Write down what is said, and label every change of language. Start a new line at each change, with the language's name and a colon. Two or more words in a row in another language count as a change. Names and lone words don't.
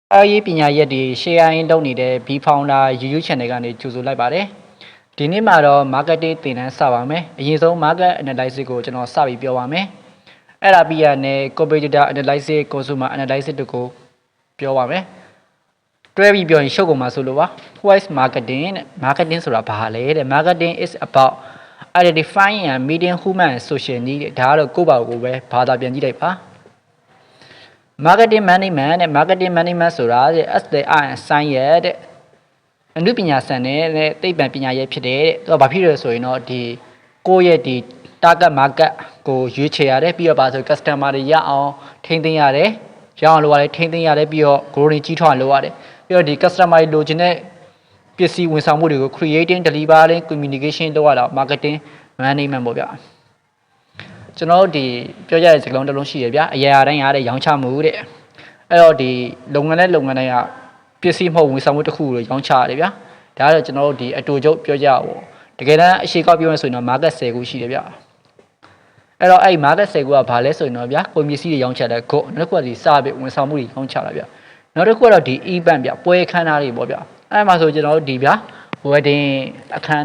Burmese: အားပညာရက်တွေ sharing လုပ်နေတဲ့ B Founder YouTube Channel ကနေကြိုဆိုလိုက်ပါတယ်။ဒီနေ့မှာတော့ marketing သင်တန်းစပါမယ်။အရင်ဆုံး
English: market analysis
Burmese: ကိုကျွန်တော်စပြီးပြောပါမယ်။အဲ့ဒါပြီးရတဲ့
English: competitor analysis, consumer analysis
Burmese: တို့ကိုပြောပါမယ်။တွဲပြီးပြောရင်ရှုပ်ကုန်မှာဆိုလို့ပါ
English: What is marketing
Burmese: တဲ့ marketing ဆိုတာဘာလဲတဲ့
English: marketing is about identifying and meeting human and social need
Burmese: ဒါကတော့ကိုယ့်ဘာကိုပဲဘာသာပြန်ကြည့်လိုက်ပါ
English: marketing management
Burmese: နဲ့
English: marketing management
Burmese: ဆိုတာတဲ့
English: as the art and science
Burmese: ရဲ့တဲ့အနုပညာဆန်တဲ့သိပ္ပံပညာရဲ့ဖြစ်တဲ့သူကဘာဖြစ်လဲဆိုရင်တော့ ဒီကိုယ့်ရဲ့ဒီ
English: target market
Burmese: ကိုရွေးချယ်ရတယ်ပြီးတော့ပါဆို customer တွေရအောင်ထိန်းသိမ်းရတယ်ရအောင်လုပ်ရတယ်ထိန်းသိမ်းရတယ်ပြီးတော့ growing ကြီးထွားလုပ်ရတယ်ပြီးတော့ဒီ customer တွေလိုချင်တဲ့ပစ္စည်းဝန်ဆောင်မှုတွေကို
English: creating delivering communication
Burmese: လုပ်ရတာ
English: marketing management
Burmese: ပေါ့ဗျာကျွန်တော်တို့ဒီပြောကြတဲ့စကားလုံးတစ်လုံးရှိရဗျာအရာတိုင်းရတဲ့ရောင်းချမှုတဲ့အဲ့တော့ဒီလုပ်ငန်းတိုင်းကပစ္စည်းမဟုတ်ဝန်ဆောင်မှုတစ်ခုကိုရောင်းချ ရတယ်ဗျာဒါကတော့ကျွန်တော်တို့ဒီအတူချုပ်ပြောကြပါတကယ်တမ်းအရှိကောက်ပြောရဆိုရင်တော့ market 10ခုရှိတယ်ဗျာအဲ့တော့အဲ့ market 10ခုကဘာလဲဆိုရင်တော့ဗျာကုန်ပစ္စည်းတွေရောင်းချတဲ့ go နောက်တစ်ခုကဒီ service ဝန်ဆောင်မှုတွေရောင်းချတာဗျာနောက်တစ်ခုကတော့ဒီ event ဗျာပွဲခန်းသားတွေပေါ့ဗျာအဲ့မှာဆိုကျွန်တော်တို့ဒီဗျာ wedding အခမ်းအ